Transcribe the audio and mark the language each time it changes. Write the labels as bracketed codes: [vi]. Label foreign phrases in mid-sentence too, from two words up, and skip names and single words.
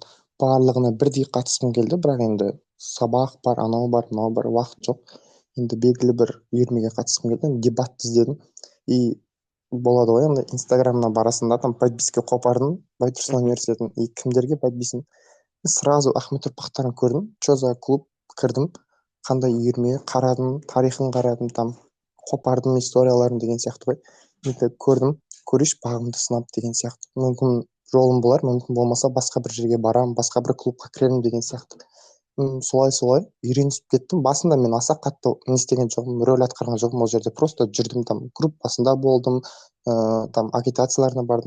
[kk] Барлығына бірдей қатысқым келді, бірақ енді сабақ бар, анау бар, мынау бар, уақыт жоқ. Енді белгілі бір үйірмеге қатысқым келді, дебатты іздедім. И болады ғой, андай инстаграмына барасың да, [ru] там подписка [kk] қопардың, Байтұрсын университетін, и кімдерге подписан. Сразу Ахмет ұрпақтарын көрдім, [ru] что за клуб, [kk] кірдім, қандай үйірме, қарадым, тарихын қарадым, там қопардың историяларын деген сияқты ғой. Енді көрдім, көрейінші бағымды сынап деген сияқты. Мүмкін жолым болар, мүмкін болмаса басқа бір жерге барамын, басқа бір клубқа кіремін деген сияқты. Солай үйренісіп кеттім. Басында мен аса қатты не істеген жоқпын, рөл атқарған жоқпын ол жерде, просто жүрдім, там группасында болдым, там агитацияларына бардым.